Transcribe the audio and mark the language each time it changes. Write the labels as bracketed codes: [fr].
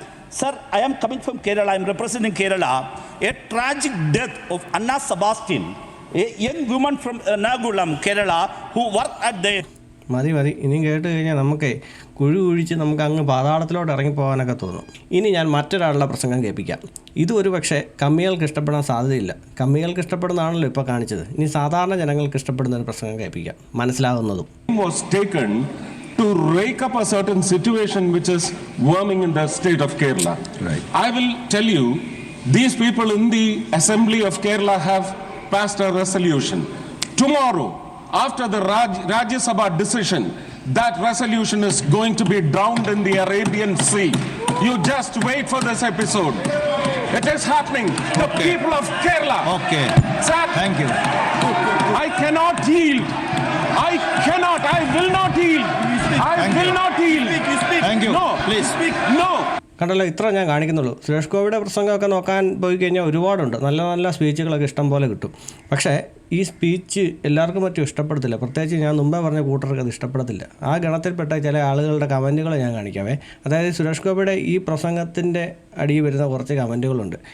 [en] Sir, I am coming from Kerala. I am representing Kerala. A tragic death of Anna Sebastian, a young woman from Ernakulam, Kerala, who worked at the [ml] മതി ഇനിയും കേട്ട് കഴിഞ്ഞാൽ നമുക്ക് കുഴിച്ച് നമുക്ക് അങ്ങ് പാതാളത്തിലോട്ട് ഇറങ്ങിപ്പോകാനൊക്കെ തോന്നും. ഇനി ഞാൻ മറ്റൊരാളുടെ പ്രസംഗം കേൾപ്പിക്കാം. ഇത് ഒരു പക്ഷേ കമ്മികൾക്ക് ഇഷ്ടപ്പെടാൻ സാധ്യതയില്ല. കമ്മികൾക്ക് ഇഷ്ടപ്പെടുന്നതാണല്ലോ ഇപ്പോൾ കാണിച്ചത്. ഇനി സാധാരണ ജനങ്ങൾക്ക് ഇഷ്ടപ്പെടുന്ന ഒരു പ്രസംഗം കേൾപ്പിക്കാം, മനസ്സിലാകുന്നതും. [en] Was taken to rake up a certain situation which is worming in the state of Kerala. Right. I will tell you, these people in the Assembly of Kerala have passed a resolution. Tomorrow, after the Rajya Sabha decision, that resolution is going to be drowned in the Arabian Sea. You just wait for this episode. It is happening. The people of Kerala. Okay. Sir, Thank you. I cannot yield. I will not yield. I will not yield. Thank you. No. Please. No. [ml] കണ്ടല്ലോ, ഇത്ര ഞാൻ കാണിക്കുന്നുള്ളൂ. സുരേഷ് ഗോപിയുടെ പ്രസംഗമൊക്കെ നോക്കാൻ പോയി കഴിഞ്ഞാൽ ഒരുപാടുണ്ട്, നല്ല നല്ല സ്പീച്ചുകളൊക്കെ ഇഷ്ടം പോലെ കിട്ടും. പക്ഷേ ഈ സ്പീച്ച് എല്ലാവർക്കും മറ്റും ഇഷ്ടപ്പെടത്തില്ല. പ്രത്യേകിച്ച് ഞാൻ മുമ്പേ പറഞ്ഞ കൂട്ടർക്ക് അത് ഇഷ്ടപ്പെടത്തില്ല. ആ ഗണത്തിൽപ്പെട്ട ചില ആളുകളുടെ കമൻറ്റുകൾ ഞാൻ കാണിക്കാവേ. അതായത് സുരേഷ് ഗോപിയുടെ ഈ പ്രസംഗത്തിൻ്റെ അടിയിൽ വരുന്ന കുറച്ച് കമൻറ്റുകളുണ്ട്.